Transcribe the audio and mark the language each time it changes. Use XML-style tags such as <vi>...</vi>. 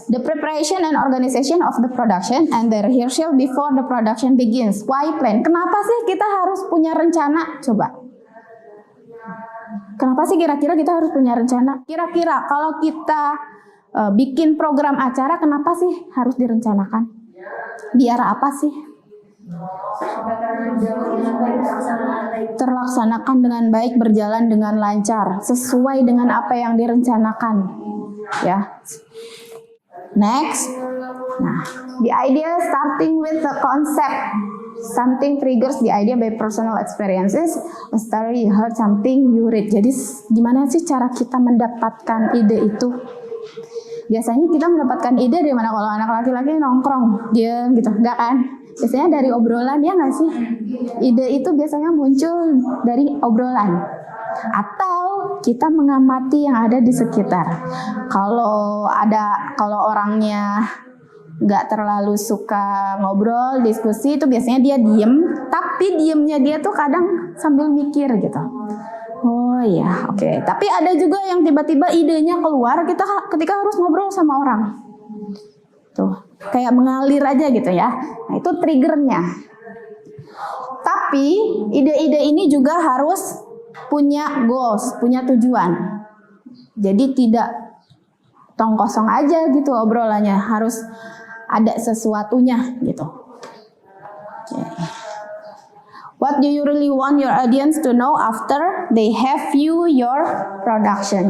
<en>The preparation and organization of the production and the rehearsal before the production begins. Why plan?</en> <id>Kenapa sih kita harus punya rencana? Coba. Kenapa sih kira-kira kita harus punya rencana? Kira-kira kalau kita bikin program acara, kenapa sih harus direncanakan? Biar apa sih? Terlaksanakan dengan baik, berjalan dengan lancar, sesuai dengan apa yang direncanakan. Ya. Next.</id> <en>Nah, the idea starting with the concept. Something triggers the idea by personal experiences. A story you heard, something you read.</en> <id>Jadi gimana sih cara kita mendapatkan ide itu? Biasanya kita mendapatkan ide dari mana? Kalau anak laki-laki nongkrong, diam gitu, enggak kan? Biasanya dari obrolan, ya nggak sih? Ide itu biasanya muncul dari obrolan. Atau kita mengamati yang ada di sekitar. Kalau orangnya nggak terlalu suka ngobrol, diskusi, itu biasanya dia diem. Tapi diemnya dia tuh kadang sambil mikir gitu. Oh iya, oke. Tapi ada juga yang tiba-tiba idenya keluar kita ketika harus ngobrol sama orang. Tuh, kayak mengalir aja gitu ya. Nah, itu triggernya. Tapi ide-ide ini juga harus punya goals, punya tujuan. Jadi tidak tong kosong aja gitu obrolannya, harus ada sesuatunya gitu.</id> <en>Okay. What do you really want your audience to know after they have view your production?</en>